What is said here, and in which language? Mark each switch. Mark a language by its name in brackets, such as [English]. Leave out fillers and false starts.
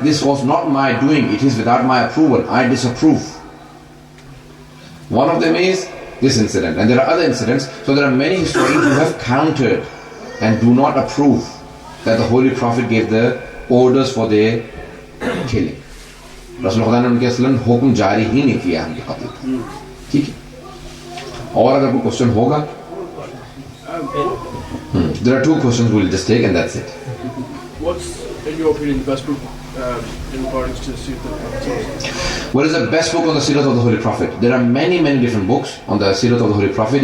[English] This was not my doing. It is without my approval. I disapprove. One of them is this incident. And there are other incidents. So there are many historians who have countered and do not approve that the Holy Prophet gave the orders for their killing. [Hindi] Rasul Khuda ने उनके असलन हुक्म जारी ही नहीं किया उनके कत्ल का. ठीक है. और अगर कोई क्वेश्चन होगा, [English] there are two questions we'll just take and that's it. What's, in your opinion, the best book in regards to the Sirat? What is the best book on the Sirat of the Holy Prophet? There are many different books on the Sirat of the Holy Prophet.